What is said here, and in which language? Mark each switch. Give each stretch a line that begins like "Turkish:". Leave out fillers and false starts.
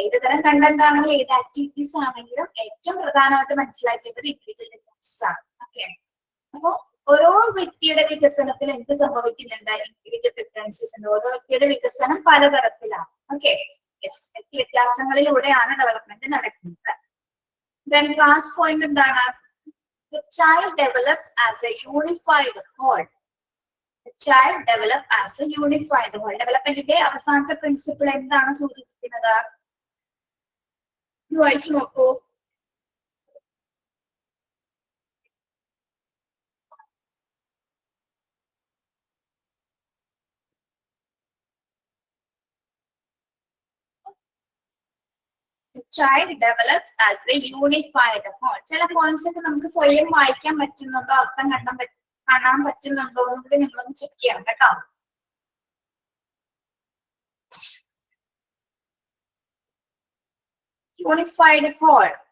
Malayalam: ഏത് തരം കണ്ടന്റ് ആണെങ്കിലും ഏത് ആക്ടിവിറ്റീസ് ആണെങ്കിലും ഏറ്റവും പ്രധാനമായിട്ട് മനസ്സിലാക്കേണ്ടത് ഇൻഡിവിജ്വൽ ഡിഫറൻസസ് ആണ്. ഓക്കെ, അപ്പൊ ഓരോ വ്യക്തിയുടെ വികസനത്തിൽ എന്ത് സംഭവിക്കുന്നുണ്ട്? ഇൻഡിവിജ്വൽ ഡിഫറൻസസ് ഉണ്ട്. ഓരോ വ്യക്തിയുടെ വികസനം പലതരത്തിലാണ്. ഓക്കെ, വ്യത്യാസങ്ങളിലൂടെയാണ് ഡെവലപ്മെന്റ് നടക്കുന്നത്.
English: Then last point
Malayalam: എന്താണ്?
English: The child develops as a unified whole. The child develops as a unified whole.
Malayalam: ഡെവലപ്മെന്റിന്റെ അവസാനത്തെ പ്രിൻസിപ്പിൾ എന്താണ് സൂചിപ്പിക്കുന്നത്? വായിച്ചു നോക്കൂ.
English: The child develops as a unified whole.
Malayalam: ചില പോയിന്റ്സ് ഒക്കെ നമുക്ക് സ്വയം വായിക്കാൻ പറ്റുന്നുണ്ടോ, അർത്ഥം കാണാൻ പറ്റുന്നുണ്ടോ എന്നുകൂടി നിങ്ങളൊന്ന് ചെക്ക് ചെയ്യാം കേട്ടോ.
English: Unified whole.